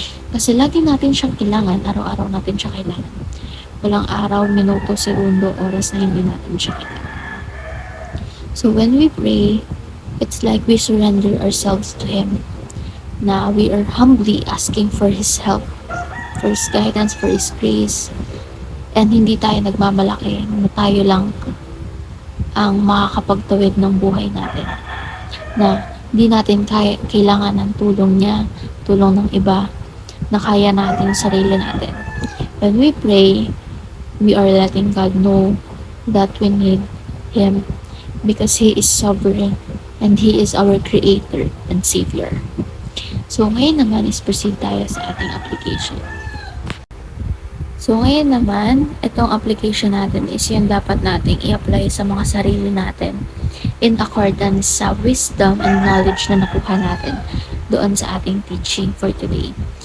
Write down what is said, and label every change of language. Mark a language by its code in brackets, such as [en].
[tl] Kasi lagi natin siyang kailangan, araw-araw natin siya kailangan. Walang araw, minuto, segundo, oras na hindi natin siya kailangan. [en] So, when we pray, it's like we surrender ourselves to Him. Na we are humbly asking for His help, for His guidance, for His grace. [tl] And hindi tayo nagmamalaki na tayo lang ang makakapagtawid ng buhay natin. Na hindi natin kailangan ng tulong niya, tulong ng iba, na kaya natin sarili natin. [en] When we pray, we are letting God know that we need Him because He is sovereign and He is our Creator and Savior. [tl] So, ngayon naman is proceed tayo sa ating application. So, ngayon naman, itong application natin is yung dapat nating i-apply sa mga sarili natin [en] in accordance [tl] sa [en] wisdom and knowledge [tl] na nakuha natin doon sa ating teaching [en] for today.